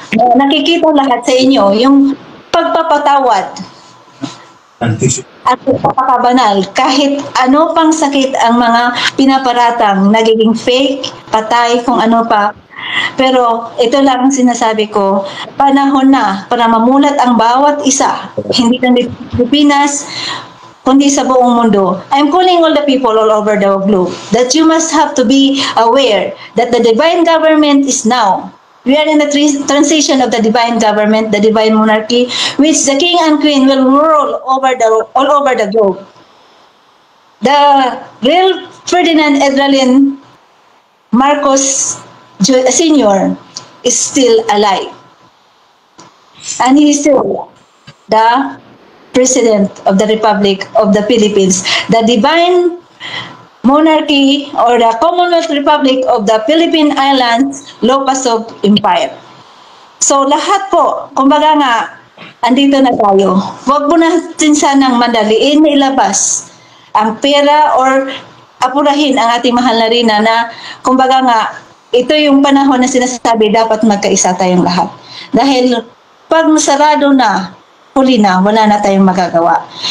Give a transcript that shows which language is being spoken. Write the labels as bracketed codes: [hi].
[tl] Nakikita lahat sa inyo, yung pagpapatawad at pagpapakabanal, kahit ano pang sakit ang mga pinaparatang, nagiging fake, patay, kung ano pa. Pero ito lang ang sinasabi ko, panahon na para mamulat ang bawat isa, hindi lang Pilipinas, kundi sa buong mundo. [en] I'm calling all the people all over the globe that you must have to be aware that the divine government is now. We are in the transition of the divine government, the divine monarchy, which the king and queen will rule all over the globe. The real Ferdinand Edralin Marcos Sr. is still alive. And he is still the President of the Republic of the Philippines, the divine monarchy or the Commonwealth Republic of the Philippine Islands, Lopasog Empire. [tl] So lahat po, kumbaga nga, andito na tayo. Huwag mo natin sanang madaliin na ilabas ang pera or apurahin ang ating mahal na Rina na kumbaga nga, ito yung panahon na sinasabi dapat magkaisa tayong lahat. Dahil pag sarado na, huli na, wala na tayong magagawa.